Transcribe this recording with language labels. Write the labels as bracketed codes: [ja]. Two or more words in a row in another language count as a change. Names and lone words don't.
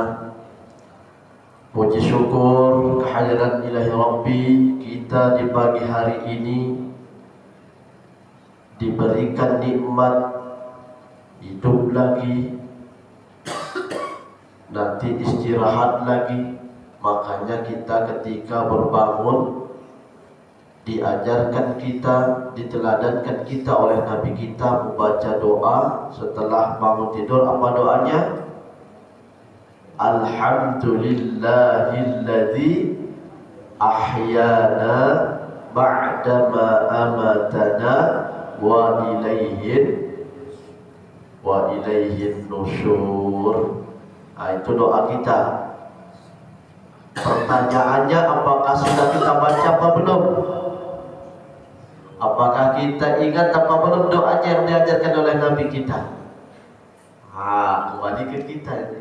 [id] Puji syukur kehadiran [ar] إلهي ربي, [id] kita di pagi hari ini diberikan nikmat hidup lagi, nanti istirahat lagi. Makanya kita ketika berbangun diajarkan kita, diteladankan kita oleh Nabi kita membaca doa setelah bangun tidur. Apa doanya? [ar] الحمد لله الذي أحيانا بعد ما أماتنا وإليه النشور. [id] Itu doa kita. Pertanyaannya, apakah sudah kita baca apa belum? Apakah kita ingat apa belum doanya yang diajarkan oleh Nabi kita? Kembali ke kita ini.